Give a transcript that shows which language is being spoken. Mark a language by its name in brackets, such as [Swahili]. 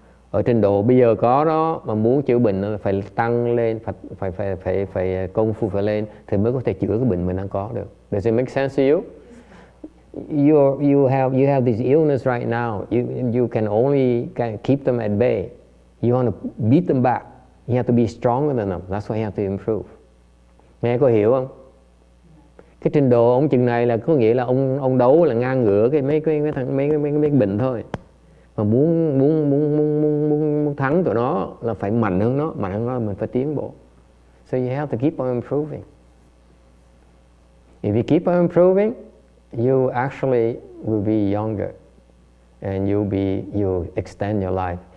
[Vietnamese] Ở trình độ bây giờ có đó, mà muốn chữa bệnh nó phải tăng lên, phải công phu phải lên thì mới có thể chữa cái bệnh mình đang có được. [English] Does it make sense to you? You have this illness right now. You can only keep them at bay. You want to beat them back. You have to be stronger than them. That's why you have to improve. [Vietnamese] Nghe có hiểu không? Cái trình độ ông chừng này là có nghĩa là ông đấu là ngang ngửa cái mấy bệnh thôi. Mà muốn thắng tụi nó là phải mạnh hơn nó mình phải tiến bộ. [English] So you have to keep on improving. If you keep on improving, you actually will be younger and you'll extend your life.